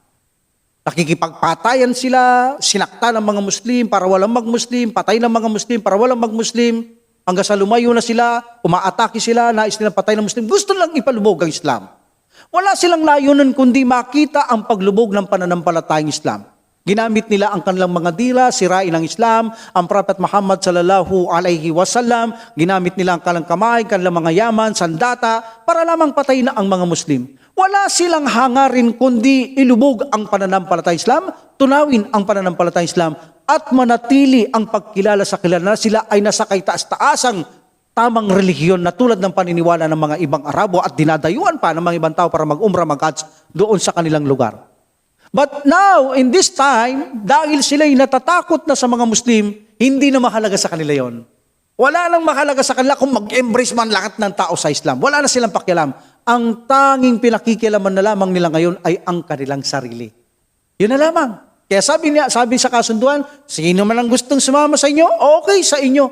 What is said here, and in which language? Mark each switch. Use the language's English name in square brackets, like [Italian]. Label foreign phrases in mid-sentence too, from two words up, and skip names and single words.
[Filipino] Nakikipagpatayan sila, sinakta ng mga Muslim para walang mag-Muslim, patay ng mga Muslim para walang mag-Muslim, hanggang sa lumayo na sila, umaatake sila, nais nilang patay ng Muslim, gusto lang ipalubog ang Islam. Wala silang layunan kundi makita ang paglubog ng pananampalatayang Islam. Ginamit nila ang kanilang mga dila, sirain ang Islam, ang Prophet Muhammad [Arabic] صلى الله عليه وسلم, [Filipino] ginamit nila ang kanilang kamay, kanilang mga yaman, sandata, para lamang patay na ang mga Muslim. Wala silang hangarin kundi ilubog ang pananampalatayang Islam, tunawin ang pananampalatayang Islam, at manatili ang pagkilala sa kilala na sila ay nasa kaitaas-taasang tamang relihiyon na tulad ng paniniwala ng mga ibang Arabo at dinadayuan pa ng mga ibang tao para mag-umrah, mag-hajj doon sa kanilang lugar. [English] But now, in this time, [Filipino] dahil sila'y natatakot na sa mga Muslim, hindi na mahalaga sa kanila yon. Wala nang mahalaga sa kanila kung mag-embrace man lahat ng tao sa Islam. Wala na silang pakialam. Ang tanging pinakikialaman na lamang nila ngayon ay ang kanilang sarili. Yun na lamang. Kaya sabi sa kasunduan, sino man ang gustong sumama sa inyo, okay sa inyo.